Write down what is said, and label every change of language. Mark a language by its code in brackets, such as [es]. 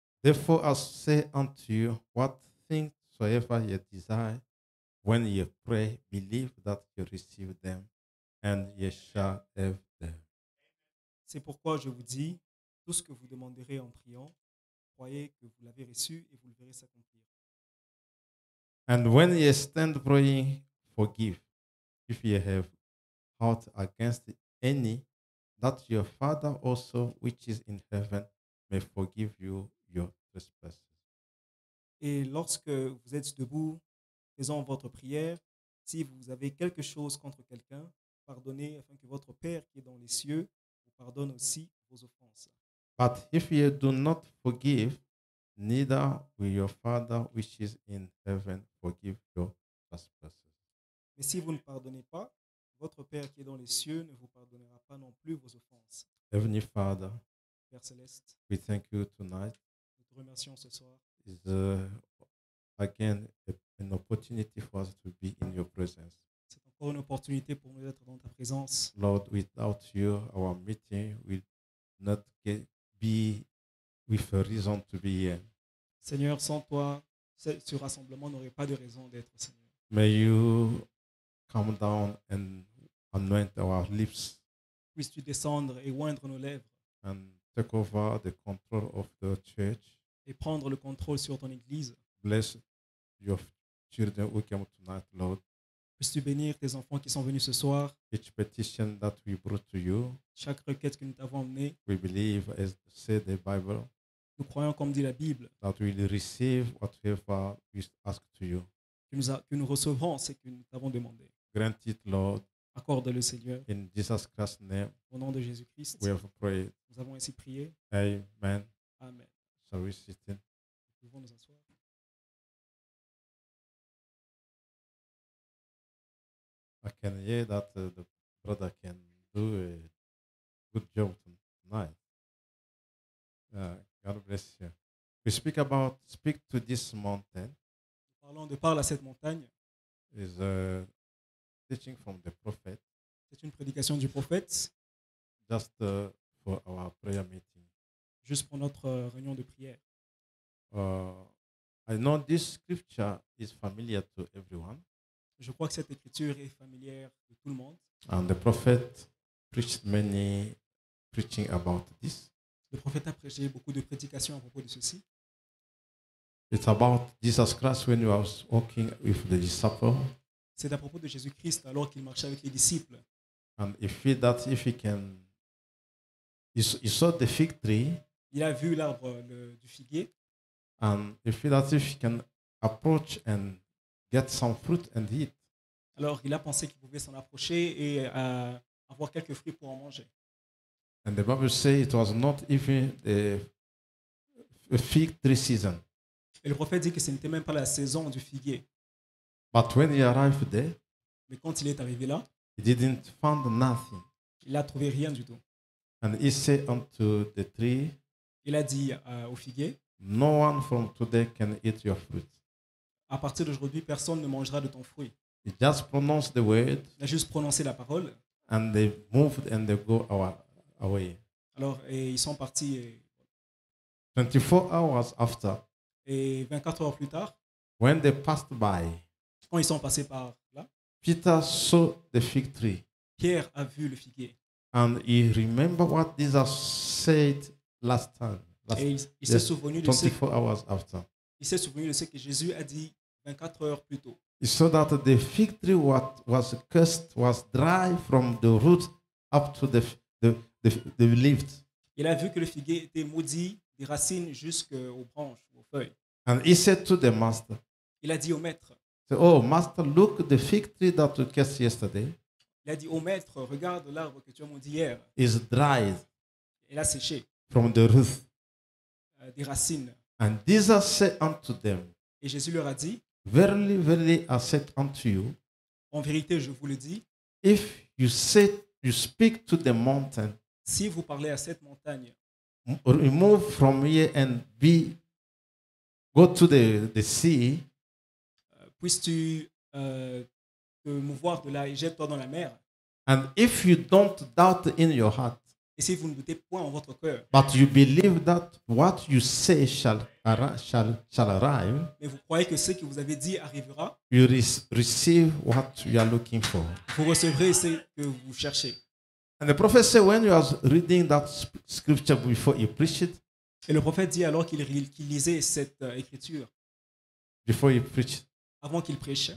[en] Therefore I say unto you, what things soever ye desire, when ye pray, believe that ye receive them, and ye shall have them. [fr] C'est pourquoi je vous dis, tout ce que vous demanderez en priant, croyez que vous l'avez reçu et vous le verrez s'accomplir. [en] And when ye stand praying, forgive, if ye have aught against any, that your Father also which is in heaven may forgive you your trespasses. [fr] Et lorsque vous êtes debout, faisant votre prière, si vous avez quelque chose contre quelqu'un, pardonnez afin que votre Père qui est dans les cieux vous pardonne aussi vos offenses. [en] But if ye do not forgive, neither will your Father which is in heaven forgive your trespasses. [fr] Mais si vous ne pardonnez pas, votre Père qui est dans les cieux ne vous pardonnera pas non plus vos offenses. [en] Heavenly Father, [fr] Père céleste, [en] we thank you tonight. [fr] nous te remercions ce soir. [en] Is again an opportunity for us to be in your presence. [fr] C'est encore une opportunité pour nous d'être dans ta présence. [en] Lord, without you, our meeting will not be with a reason to be here. [fr] Seigneur, sans toi, ce rassemblement n'aurait pas de raison d'être, Seigneur. [en] May you come down and anoint our lips [fr] Puisses-tu descendre et oindre nos lèvres [en] and take over the control of the church. [fr] et prendre le contrôle sur ton Église. [en] Bless your children who came tonight, Lord. [fr] Puisses-tu bénir tes enfants qui sont venus ce soir. [en] Each petition that we brought to you, [fr] Chaque requête que nous t'avons emmenée, [en] we believe, as said the Bible, [fr] nous croyons, comme dit la Bible, [en] that we will receive whatever we ask to you. [fr] que nous recevrons ce que nous t'avons demandé. [en] Grant it, Lord, [fr] Accorde-le, Seigneur. [en] in Jesus Christ's name. [fr] Au nom de Jésus-Christ, [en] We have prayed. [fr] nous avons ainsi prié. [en] Amen. [fr] Amen. [en] Shall we sit in? [fr] Nous pouvons nous asseoir. [en] I can hear that the brother can do a good job tonight. God bless you. We speak to this mountain. [fr] Nous parlons de parle à cette montagne. [en] Is a teaching from the prophet, [fr] C'est une prédication du prophète, [en] just for our prayer meeting. [fr] juste pour notre réunion de prière. [en] I know this scripture is familiar to everyone, [fr] Je crois que cette écriture est familière de tout le monde. [en] and the prophet preached many preaching about this. [fr] Le prophète a prêché beaucoup de prédications à propos de ceci. [en] It's about Jesus Christ when he was walking with the disciples, [fr] C'est à propos de Jésus-Christ alors qu'il marchait avec les disciples. [en] and he feel that if he can, he saw the fig tree, [fr] Il a vu l'arbre du figuier [en] And he feel as if he can approach and get some fruit and eat. [fr] Alors, il a pensé qu'il pouvait s'en approcher et avoir quelques fruits pour en manger. [en] And the Bible says it was not even a fig tree season. [fr] Et le prophète dit que ce n'était même pas la saison du figuier. [en] But when he arrived there, [fr] Mais quand il est arrivé là, [en] he didn't find nothing. [fr] il n'a trouvé rien du tout. [en] And he said unto the tree, [fr] Il a dit au figuier, [en] no one from today can eat your fruit. [fr] à partir d'aujourd'hui, personne ne mangera de ton fruit. [en] He just pronounced the word, [fr] Il a juste prononcé la parole. [en] and they moved and they go away. [fr] Alors, et ils sont partis. [en] 24 hours after, [fr] Et 24 heures plus tard, [en] when they passed by, [fr] quand ils sont passés par là, [en] Peter saw the fig tree, [fr] Pierre a vu le figuier. [en] and he remembered what Jesus said last time, [fr] Et il s'est [en] yes, [fr] souvenu de ce [en] 24 hours after. [fr] il s'est souvenu de ce que Jésus a dit 24 heures plus tôt. [en] He saw that the fig tree was cursed, was dry from the root up to the leaves. [fr] Il a vu que le figuier était maudit des racines jusqu'aux branches, aux feuilles. [en] And he said to the master, [fr] Il a dit au maître, [en] oh, master, look, the fig tree that we cursed yesterday [fr] il a dit au maître, regarde l'arbre que tu as maudit hier. [en] is dried [fr] Il a séché [en] from the root. [fr] des racines. [en] And Jesus said unto them, [fr] Et Jésus leur a dit, [en] verily, verily, I said unto you, [fr] en vérité, je vous le dis, [en] if you speak to the mountain, [fr] si vous parlez à cette montagne, [en] remove from here and go to the sea, [fr] puisses-tu te mouvoir de là et jette-toi dans la mer. [en] and if you don't doubt in your heart, [fr] Et si vous ne doutez point en votre cœur, [en] but you believe that what you say shall arrive, [fr] mais vous croyez que ce que vous avez dit arrivera, [en] you receive what you are looking for. [fr] vous recevrez ce que vous cherchez. [en] And the prophet said, when you was reading that scripture before he preached it, [fr] Et le prophète dit alors qu'il lisait cette écriture, avant qu'il prêche,